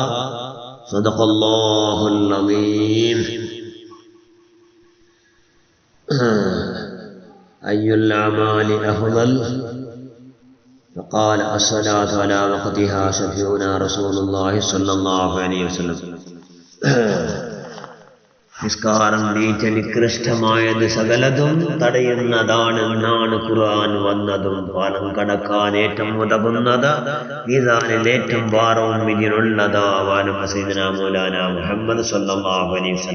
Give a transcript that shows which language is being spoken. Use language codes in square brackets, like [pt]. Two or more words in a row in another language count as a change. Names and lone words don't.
[ar] صدق الله العظيم. أي الأعمال أفضل؟ فقال الصلاة على وقتها. شفيعنا رسول الله صلى الله عليه وسلم. [ml] നിസ്കാരം നീച്ചനികൃഷ്ടമായത് സകലതും തടയുന്നതാണെന്നാണ് ഖുർആൻ വന്നതും. പാലം കടക്കാൻ ഏറ്റവും ഉതകുന്നത്, മീസാനിൽ ഏറ്റവും ഭാരവും ഇതിനുള്ളതാവാനും [ar] سيدنا مولانا محمد صلى الله عليه وسلم.